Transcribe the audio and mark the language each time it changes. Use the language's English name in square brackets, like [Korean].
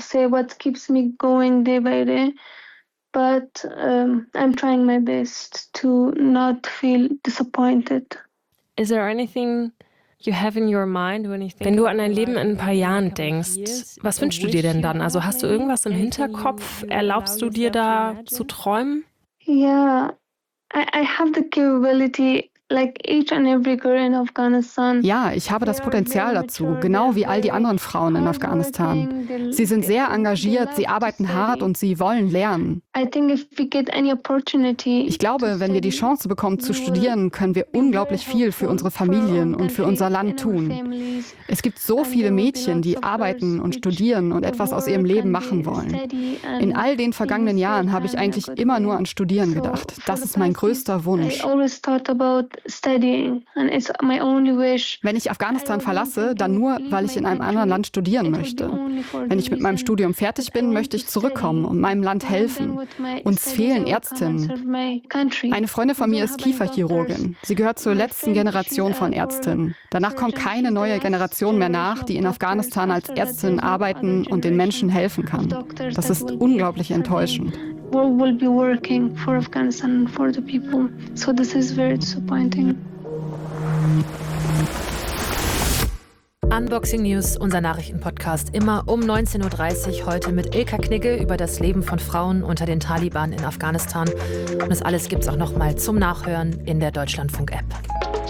[English] What keeps me going day by day, but I'm trying my best to not feel disappointed. Is there anything you have in your mind when you think? [German] Wenn du an dein Leben in ein paar Jahren denkst, was wünschst du dir denn dann? Also hast du irgendwas im Hinterkopf? Erlaubst du dir da zu träumen? [English] Yeah, I have the capability. [German] Ja, ich habe das Potenzial dazu, genau wie all die anderen Frauen in Afghanistan. Sie sind sehr engagiert, sie arbeiten hart und sie wollen lernen. Ich glaube, wenn wir die Chance bekommen zu studieren, können wir unglaublich viel für unsere Familien und für unser Land tun. Es gibt so viele Mädchen, die arbeiten und studieren und etwas aus ihrem Leben machen wollen. In all den vergangenen Jahren habe ich eigentlich immer nur an Studieren gedacht. Das ist mein größter Wunsch. Wenn ich Afghanistan verlasse, dann nur, weil ich in einem anderen Land studieren möchte. Wenn ich mit meinem Studium fertig bin, möchte ich zurückkommen und meinem Land helfen. Uns fehlen Ärztinnen. Eine Freundin von mir ist Kieferchirurgin. Sie gehört zur letzten Generation von Ärztinnen. Danach kommt keine neue Generation mehr nach, die in Afghanistan als Ärztin arbeiten und den Menschen helfen kann. Das ist unglaublich enttäuschend. [English] World will be working for Afghanistan and for the people. So this is very disappointing. [German] Unboxing News, unser Nachrichtenpodcast, immer um 19.30 Uhr, heute mit Ilka Knigge über das Leben von Frauen unter den Taliban in Afghanistan. Und das alles gibt's auch nochmal zum Nachhören in der Deutschlandfunk-App.